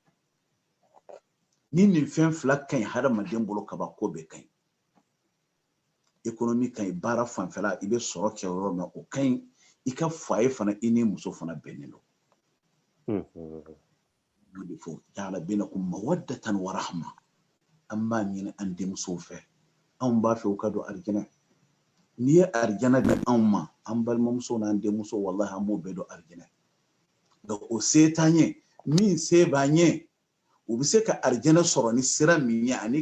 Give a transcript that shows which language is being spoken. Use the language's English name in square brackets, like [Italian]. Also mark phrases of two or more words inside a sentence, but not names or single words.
[Bambara] ni nin fɛn fila ka ɲi hadamaden bolo kaba ko bɛɛ ka ɲi économie ka ɲi baara fanfɛla i bɛ sɔrɔ kɛ yɔrɔ min o ka ɲi i ka foyer fana i ni muso fana bɛnnen don o de fɔ ja'ala [Arabic] بينكم مودة ورحمة [Bambara] an b'a ɲini an denmusow fɛ anw b'a fɛ u ka don arijinɛ n'i ye arijinɛ di anw ma an balimamusow n'an denmusow wallahi an b'o bɛɛ don arijinɛ nka o se t'an ye min se b'an ye u bɛ se ka arijinɛ sɔrɔ ni sira min ye ani